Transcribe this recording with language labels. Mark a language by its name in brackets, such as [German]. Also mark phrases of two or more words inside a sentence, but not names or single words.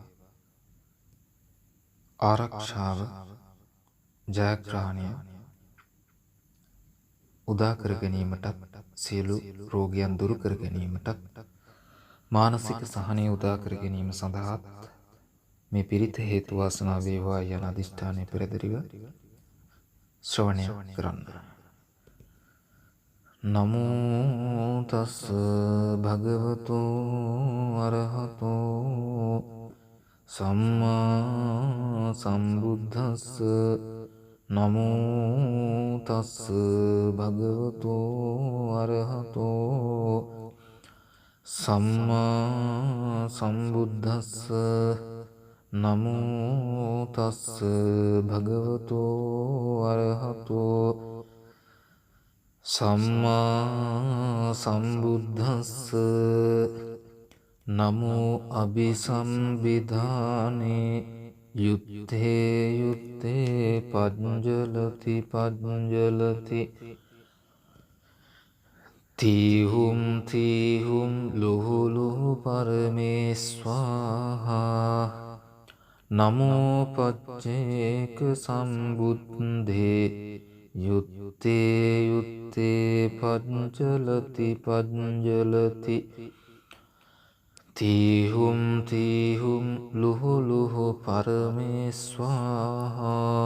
[Sinhala] ආරක්ෂාව ජයග්‍රහණය උදා කර ගැනීමටත් සියලු රෝගයන් දුරු කර ගැනීමටත් මානසික සහනය උදා කර ගැනීම සඳහා මේ පිරිත හේතු වාසනා වේවා යන අධිෂ්ඨානය පෙරදරිව ශ්‍රවණය කරන්න. [Pali] නමෝ තස් භගවතු අරහතෝ සම්මා සම්බුද්දස්ස. නමෝ තස් භගවතු අරහතෝ සම්මා සම්බුද්දස්ස. නමෝ තස් භගවතු අරහතෝ සම්මා සම්බුද්දස්ස. නමෝ අභිසම්විධානේ යුත්තේ යුත්තේ පඤ්ජලති පඤ්ජලති තීහුම් තීහුම් ලුහු ලුහු පරමේස්වාහා. නමෝ පච්චේක සම්බුද්ධේ යුත්තේ යුත්තේ පඤ්ජලති පඤ්ජලති තීහුම් තීහුම් ලුහු ලුහු පරමේස්වාහා.